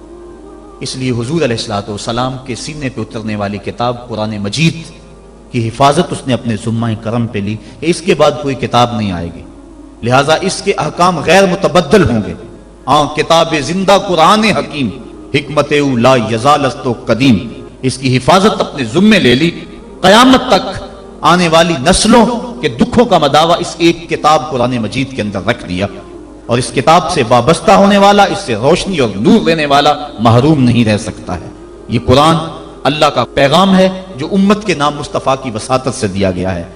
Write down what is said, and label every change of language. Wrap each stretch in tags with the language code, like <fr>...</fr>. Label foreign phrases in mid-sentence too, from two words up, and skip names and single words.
<ur>اس لیے حضور</ur> <ar>علیہ الصلوۃ والسلام</ar> <ur>کے سینے پہ اترنے والی کتاب قرآن مجید کی حفاظت اس نے اپنے ذمہ کرم پہ لی کہ اس کے بعد کوئی کتاب نہیں آئے گی، لہٰذا اس کے احکام غیر متبدل ہوں گے۔</ur> <fa>کتاب زندہ قرآن حکیم، حکمت او لا یزال است و قدیم،</fa> <ur>اس کی حفاظت اپنے ذمے لے لی۔ قیامت تک آنے والی نسلوں کے دکھوں کا مداوع اس ایک کتاب قرآن مجید کے اندر رکھ دیا، اور اس کتاب سے وابستہ ہونے والا، اس سے روشنی اور نور لینے والا محروم نہیں رہ سکتا ہے۔ یہ قرآن اللہ کا پیغام ہے جو امت کے نام مصطفیٰ کی وساطت سے دیا گیا ہے۔</ur>